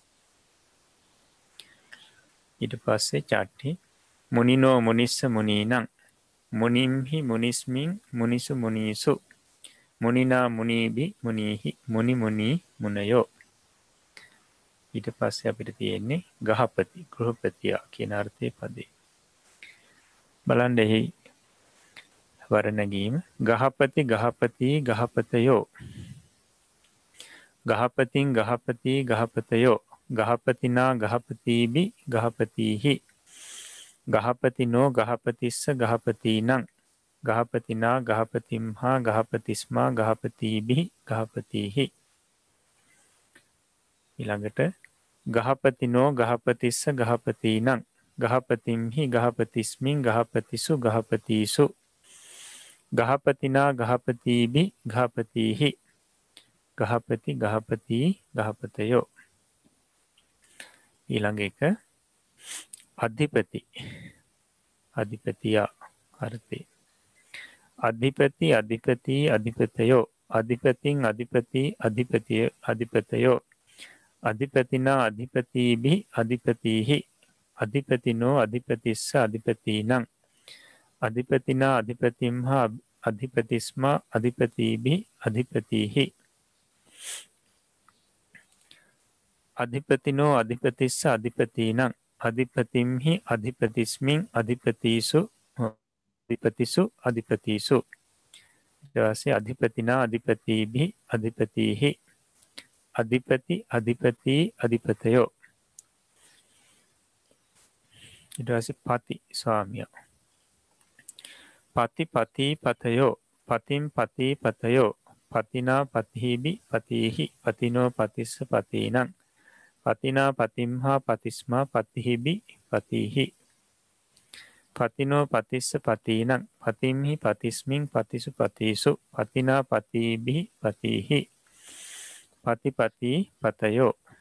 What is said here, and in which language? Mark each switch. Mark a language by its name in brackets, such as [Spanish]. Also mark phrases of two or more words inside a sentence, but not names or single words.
[Sinhala] ඊට පස්සේ [Pali] චට්ටි මුනිනෝ මුනිස්ස මුනීනං මුනිම්හි මුනිස්මින් මුනිසු මුනීසු මුනිනා මුනීභි මුනීහි මුනි මුනී මුනයෝ. [Sinhala] ඊට පස්සේ අපිට තියෙන්නේ ගහපති ගෘහපතියා කියන අර්ථයේ පදේ. බලන්න එහි වර්ණගීම [Pali] ගහපති ගහපති ගහපතයෝ ගහපතින් ගහපති ගහපතයෝ ගහපතිනා ගහපතිබි ගහපතිහි ගහපතිනෝ ගහපතිස්ස ගහපතිනං ගහපතිනා ගහපතිම්හා ගහපතිස්මා ගහපතිබි ගහපතිහි. ඊළඟට ගහපතිනෝ ගහපතිස්ස ගහපතිනං ගහපතිම්හි ගහපතිස්මින් ගහපතිසු ගහපතිසු ගහපතිනා ගහපතිබි ගහපතිහි ගහපති ගහපති ගහපතයෝ. [Sinhala] ඊළඟ එක අධිපති අධිපතියා අර්ථය. [Pali] අධිපති අධිපති අධිපතයෝ අධිපතින් අධිපති අධිපතිය අධිපතයෝ අධිපතිනා අධිපතිබි අධිපතිහි අධිපතිනෝ අධිපතිස්ස අධිපතිනං අධිපතිනා අධිපතිම්හා අධිපතිස්මා අධිපතිබි අධිපතිහි අධිපතිනෝ අධිපතිස්ස අධිපතිනං අධිපතිම්හි අධිපතිස්මින් අධිපතිසු අධිපතිසු අධිපතිසු. [Sinhala] ඊට පස්සේ [Pali] අධිපතිනා අධිපතිබි අධිපතිහි අධිපති අධිපති අධිපතයෝ. [Sinhala] ඊට පස්සේ [Pali] පති ස්වාමියා පති පති පතයෝ පතිම් පති පතයෝ පතිනා පතිහිබි පතිහි පතිනෝ පතිස්ස පතිනං පතිනා පතිම්හා පතිස්මා පතිහිබි පතිහි පතිනෝ පතිස්ස පතිනං පතිම්හි පතිස්මින් පතිසු පතිසු පතිනා පතිබි පතිහි පතිපති පතයෝ.